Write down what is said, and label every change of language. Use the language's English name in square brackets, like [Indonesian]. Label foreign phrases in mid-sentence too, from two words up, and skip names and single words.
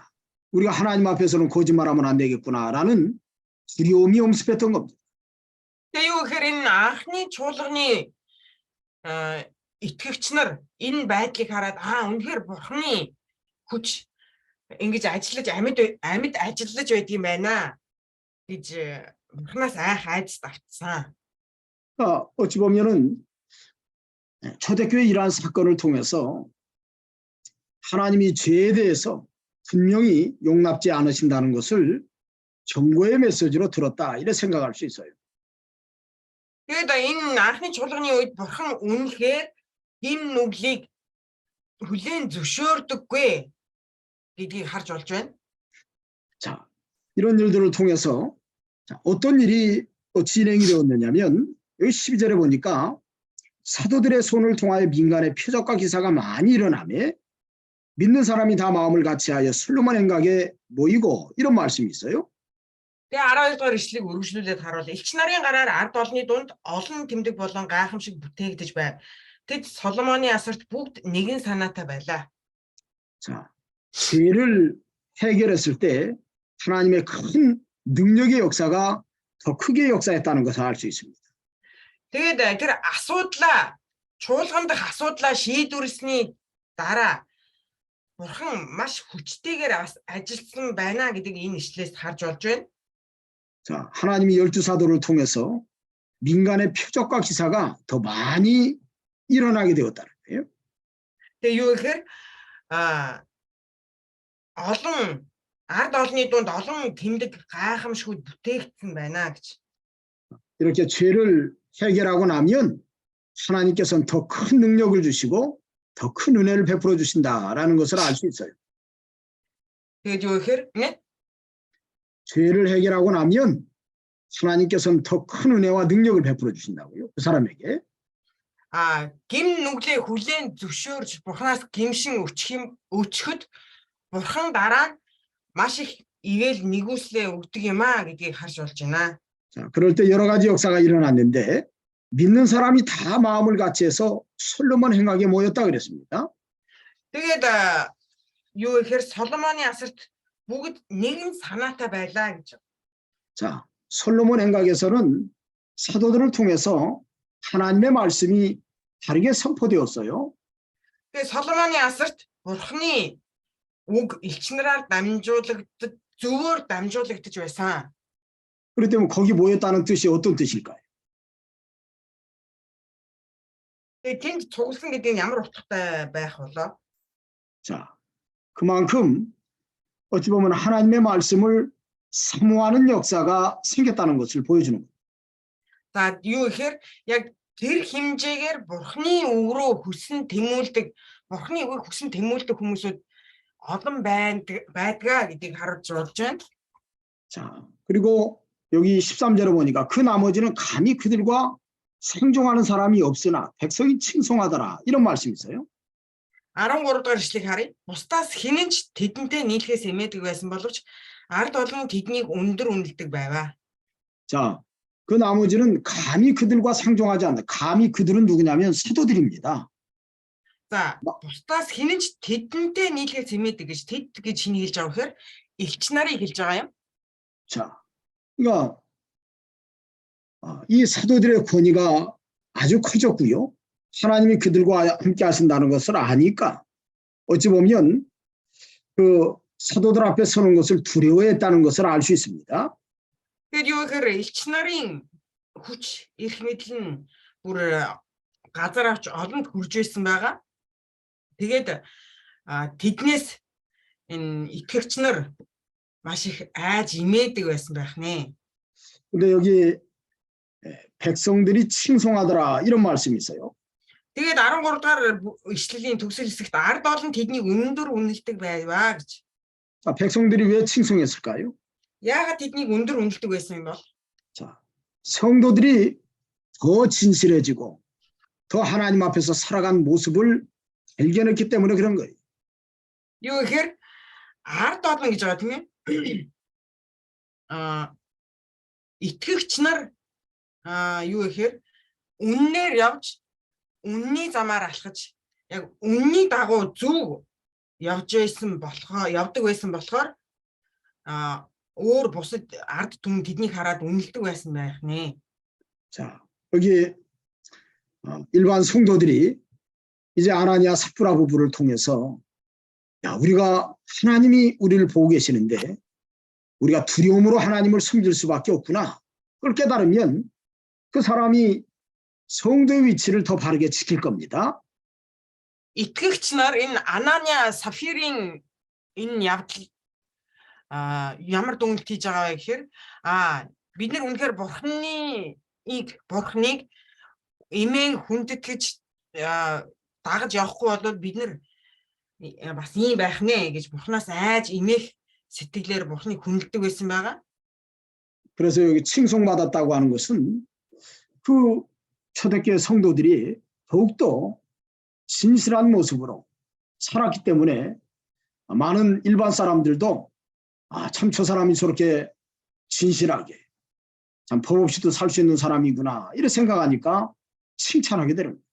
[Korean] 우리가 하나님 앞에서는 거짓말하면 안 되겠구나라는 두려움이 엄습했던 겁니다. [Mongolian] Тэгээ юу гэхээр энэ анхны чуулганы итгэгч нар энэ байдлыг хараад үнэхээр Бурханы хүч ингэж ажиллаж амьд ажиллаж байд юм байна гэж Бурханаас айх айдас тавцсан. [Korean] 어찌 보면은 초대교회 이러한 사건을 통해서 하나님이 죄에 대해서 분명히 용납지 않으신다는 것을 경고의 메시지로 들었다 이렇게 생각할 수 있어요. [Mongolian] Тэгээд энэ анхны чуулганы үед Бурхан үнэхээр энэ нүглийг хүлээн зөвшөөрдөггүй гэдгийг харж болж байна. [Korean] 자, 이런 일들을 통해서 어떤 일이 진행이 되었느냐면 여기 12절에 보니까 사도들의 손을 통하여 민간의 표적과 기사가 많이 일어나며 믿는 사람이 다 마음을 같이하여 솔로몬 행각에 모이고 이런 말씀이 있어요. [Mongolian] Тэгээ 12-р ишлэгийг өргөжлүүлээд харуул. Элч нарын гараар ард олны дунд олон тэмдэг болон гайхамшиг бүтээгдэж байв. Тэд Соломоны асарт бүгд нэгэн санаатай байлаа. [Korean] 자, 죄를 해결했을 때 하나님의 큰 능력의 역사가 더 크게 역사했다는 것을 알 수 있습니다. [Mongolian] Тэгээд тэр асуудлаа чуулган дах асуудлаа шийдвэрлсэний дараа Бурхан маш хүчтэйгээр ажилласан байна гэдгийг энэ ишлээс харж болж байна. [Korean] 자, 하나님이 12사도를 통해서 민간의 표적과 기사가 더 많이 일어나게 되었다는 거예요. [Mongolian] Тэгээ юу гэхээр олон ард олны дунд олон тэмдэг гайхамшгууд бүтээгдсэн байна гэж. [Korean] 이렇게 죄를 해결하고 나면 하나님께서는 더 큰 능력을 주시고 더 큰 은혜를 베풀어 주신다라는 것을 알 수 있어요. [Mongolian] Тэгээд юу гэхээр [Korean] 죄를 해결하고 나면 하나님께서는 더 큰 은혜와 능력을 베풀어 주신다고요. 그 사람에게. [Mongolian] гим нүглээ хүлээн зөвшөөрж Бурханаас гимшин өчөхөд Бурхан дараа нь маш их ивэл нэгүслээ өгдөг юм гэдгийг харж болж байна. [Korean] 자, 그럴 때 여러 가지 역사가 일어났는데 믿는 사람이 다 마음을 같이해서 솔로몬 행각에 모였다 그랬습니다. [Mongolian] Тэгээд юу гэхээр Соломоны асарт бүгд нэгэн санаатай байлаа гэж. [Korean] 자, 솔로몬 행각에서는 사도들을 통해서 하나님의 말씀이 다르게 선포되었어요. [Mongolian] Тэгээд Соломоны асарт Бурханы үг элчнэрээр дамжуулагдаж зөвөр дамжуулагдаж байсан. [Korean] 그렇기 때문에 거기 모였다는 뜻이 어떤 뜻일까요? [Mongolian] Тэгээд тэнд цугласан гэдэг нь ямар утгатай байх болоо? [Korean] 자, 그만큼 어찌 보면 하나님의 말씀을 사모하는 역사가 생겼다는 것을 보여주는 거예요. [Mongolian] За юу гэхээр яг тэр хэмжээгээр Бурханы үг рүү хүсн тэмүүлдэг, Бурханы үгийг хүсн тэмүүлдэг хүмүүсүүд олон байдгаа гэдгийг харуулж болж байна. [Korean] 자, 그리고 여기 13절에 보니까 그 나머지는 감히 그들과 생존하는 사람이 없으나 백성이 칭송하더라 이런 말씀이 있어요. [Mongolian] 13 дугаар ишлэгийг харъя. Бусдаас хинэн ч тэдэнтэй нийлхээс эмээдэг байсан боловч ард олон тэднийг өндөр үнэлдэг байваа. [Korean] 자, 그 나머지는 감히 그들과 상종하지 않는다. 감히 그들은 누구냐면 사도들입니다. [Mongolian] За бусдаас хэн ч тэдэнтэй нийлхээ зэмээдэг гэж тэд гэж чиний хэлж байгаа вэхээр элч нарыг хэлж байгаа юм. [Korean] 자, 그러니까 이 사도들의 권위가 아주 커졌고요. 하나님이 그들과 함께 하신다는 것을 아니까 어찌 보면 그 사도들 앞에 서는 것을 두려워했다는 것을 알 수 있습니다. [Mongolian] Тэгэхээр юу гэхээр элч нарын хүч эрх мэдэл нь бүр газар авч олонд хүрж байсан байгаа. Тэгээд тэднээс энэ итгэгч нар маш их айж имээдэг байсан байх нэ. [Korean] 근데 여기 백성들이 칭송하더라 이런 말씀이 있어요. [Mongolian] Тэгээд 13 дугаар ишлэлийн төгсөл хэсэгт ард олон тэднийг өндөр үнэлдэг байваа гэж. [Korean] 자, 백성들이 왜 칭송했을까요? [Mongolian] яагаад тэднийг өндөр үнэлдэг байсан юм бол? [Korean] 자, 성도들이 더 진실해지고 더 하나님 앞에서 살아간 모습을 발견했기 때문에 그런 거예요. [Mongolian] юу гэхээр ард олон гэж байгаа тийм ээ. Итгэгч нар юу гэхээр үннээр явж үнний замаар алхаж яг үнний дагуу зөв явдаг байсан болохоор өөр бусад ард түмэн тэднийг хараад үнэлдэг байсан байх нэ. [Korean] 자, 여기 일반 성도들이 이제 아나니아 삽브라 부부를 통해서 야, 우리가 하나님이 우리를 보고 계시는데 우리가 두려움으로 하나님을 섬길 수밖에 없구나. 그걸 깨달으면 그 사람이 성도의 위치를 더 바르게 지킬 겁니다. [Mongolian] Итгэгч нар энэ Ананиа Сафирийн энэ явдал ямар дүнэлт хийж байгаа вэ гэхээр бид нар үнэхээр бурхныг эмээн хүндэтгэж дагаж явахгүй бол бид нар бас ийм байх нэ гэж бурхнаас айж эмээх сэтгэлээр бурхныг хүндэлдэг байсан байгаа. [Korean] 그래서 여기 칭송받았다고 하는 것은 그 초대교회 성도들이 더욱더 진실한 모습으로 살았기 때문에 많은 일반 사람들도 참 저 사람이 저렇게 진실하게 참 법 없이도 살 수 있는 사람이구나 이렇게 생각하니까 칭찬하게 되는 거예요.